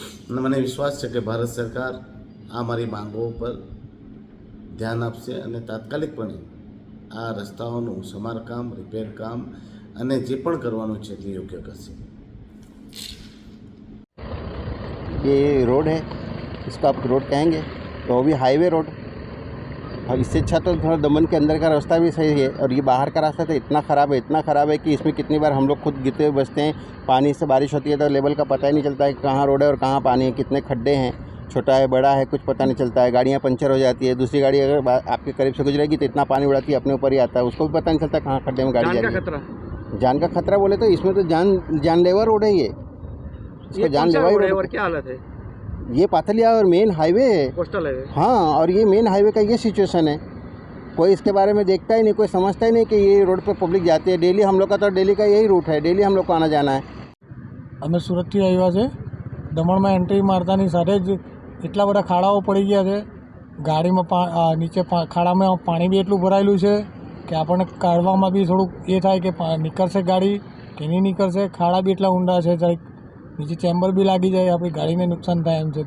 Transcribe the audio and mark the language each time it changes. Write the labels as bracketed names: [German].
[Gujarati] અને મને વિશ્વાસ છે કે ભારત સરકાર આ મારી માંગો પર ધ્યાન આપશે અને તાત્કાલિકપણે આ રસ્તાઓનું સમારકામ, રિપેર કામ અને જે પણ કરવાનું છે તે યોગ્ય કરશે. [Hindi] ये रोड है, इसको आप रोड कहेंगे तो वो भी हाईवे रोड, और इससे अच्छा तो थोड़ा दमन के अंदर का रास्ता भी सही है. और ये बाहर का रास्ता तो इतना ख़राब है कि इसमें कितनी बार हम लोग खुद गिरते हुए बचते हैं. पानी से बारिश होती है तो लेवल का पता ही नहीं चलता है कि कहाँ रोड है और कहाँ पानी है, कितने खड्डे हैं, छोटा है बड़ा है कुछ पता नहीं चलता है. गाड़ियाँ पंचर हो जाती है, दूसरी गाड़ी अगर आपके करीब से गुजरेगी तो इतना पानी उड़ाती है, अपने ऊपर ही आता है, उसको भी पता नहीं चलता कहाँ खड्डे में गाड़ी जा रही है. जान का खतरा बोले तो इसमें तो जानलेवा रोड है ये. इसको जानलेवा रोड है. और क्या हालत है? ये पाथलिया और मेन हाईवे है, कोस्टल हाईवे. हाँ, और ये मेन हाईवे का ये सिचुएशन है. कोई इसके बारे में देखता ही नहीं, कोई समझता ही नहीं कि ये रोड पे पब्लिक जाती है. डेली हम लोग का तो डेली का यही रूट है, डेली हम लोग को आना जाना है. [Gujarati] અમે સુરતથી આવ્યા છે. દમણમાં એન્ટ્રી મારતાની સાથે જ એટલા બધા ખાડાઓ પડી ગયા છે. ગાડીમાં નીચે ખાડામાં પાણી બી એટલું ભરાયેલું છે કે આપણને કાઢવામાં બી થોડુંક એ થાય કે નીકળશે ગાડી કે નહીં નીકળશે. ખાડા બી એટલા ઊંડા છે, જરીક નીચે ચેમ્બર બી લાગી જાય, આપણી ગાડીને નુકસાન થાય એમ છે.